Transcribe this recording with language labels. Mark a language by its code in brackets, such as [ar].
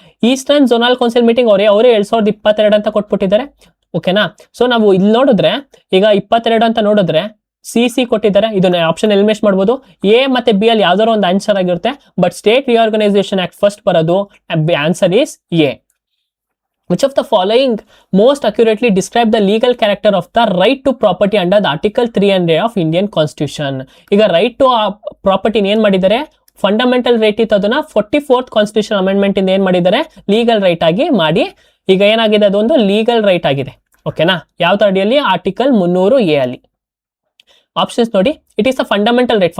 [kn] Eastern ಝೋನಾಲ್ council meeting ಅವರೇ 2022 ಅಂತ ಕೊಟ್ಬಿಟ್ಟಿದ್ದಾರೆ. ಓಕೆನಾ, ಸೊ ನಾವು ಇಲ್ಲಿ ನೋಡಿದ್ರೆ ಈಗ 22 ಅಂತ ನೋಡಿದ್ರೆ CC ಕೊಟ್ಟಿದ್ದಾರೆ. ಇದನ್ನ ಆಪ್ಷನ್ ಎಲಿಮಿನೇಟ್ ಮಾಡ್ಬೋದು. A ಮತ್ತೆ B ಅಲ್ಲಿ ಯಾವ್ದಾದ್ರು ಒಂದು ಆನ್ಸರ್ ಆಗಿರುತ್ತೆ. But state reorganisation act first ಬರೋದು, answer is A. [en] Which of the following most accurately describe the legal character of the right to property under the Article 300 of Indian Constitution? [kn] ಈಗ right to property ಏನ್ ಮಾಡಿದ್ದಾರೆ, fundamental right ಇತ್ತು, ಅದನ್ನ 44th constitution amendment ಇಂದ ಏನ್ ಮಾಡಿದ್ದಾರೆ, legal right ಆಗಿ ಮಾಡಿ ಈಗ ಏನಾಗಿದೆ, ಅದೊಂದು ಲೀಗಲ್ ರೈಟ್ ಆಗಿದೆ. ಓಕೆನಾ, ಯಾವ ಅಡಿಯಲ್ಲಿ, ಆರ್ಟಿಕಲ್ 300A ಅಲ್ಲಿ. ಆಪ್ಷನ್ಸ್ ನೋಡಿ, [en] It is a fundamental right.